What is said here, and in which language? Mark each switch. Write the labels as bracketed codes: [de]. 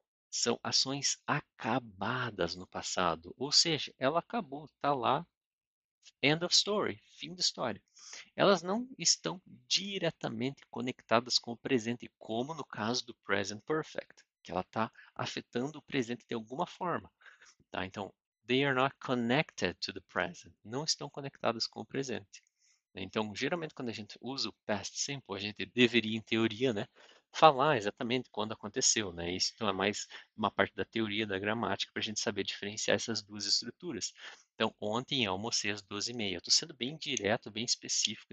[pt] São ações acabadas no passado, ou seja, ela acabou, tá lá, [en] end of story, [pt] fim da história. Elas não estão diretamente conectadas com o presente, como no caso do present perfect, que ela está afetando o presente de alguma forma. Tá? Então, [en] they are not connected to the present. [pt] Não estão conectadas com o presente. Então, geralmente, quando a gente usa o past simple, a gente deveria, em teoria, né, falar exatamente quando aconteceu. Né? Isso então, é mais uma parte da teoria da gramática para a gente saber diferenciar essas duas estruturas. Então, ontem eu almocei às 12h30. Estou sendo bem direto, bem específico.